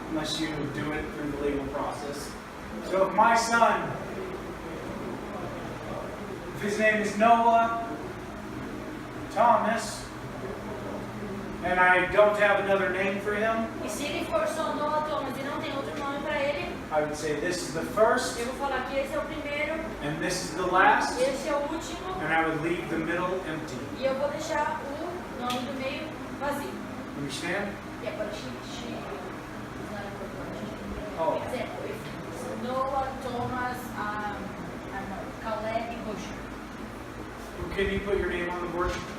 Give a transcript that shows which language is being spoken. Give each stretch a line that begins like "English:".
English: unless you do it through the legal process. So if my son, if his name is Noah Thomas, and I don't have another name for him,
Portuguese: e se ele for só Noah Thomas e não tem outro nome para ele,
English: I would say this is the first,
Portuguese: eu vou falar que esse é o primeiro,
English: and this is the last,
Portuguese: esse é o último,
English: and I would leave the middle empty.
Portuguese: e eu vou deixar o nome do meio vazio.
English: Understand?
Portuguese: E agora
English: she is not important. Oh. Exemplo, if Noah Thomas, I don't know, Caleb Busher. Can you put your name on the board?